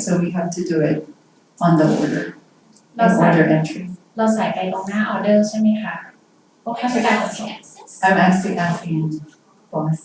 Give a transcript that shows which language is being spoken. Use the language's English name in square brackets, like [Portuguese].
[English] So we have to do it on the order, in order entry. [Thai] เราใส่ไปตรงหน้าออเดอร์ใช่ไหมคะพวกค่าใช้จ่ายขนส่ง [English] I'm actually asking boss.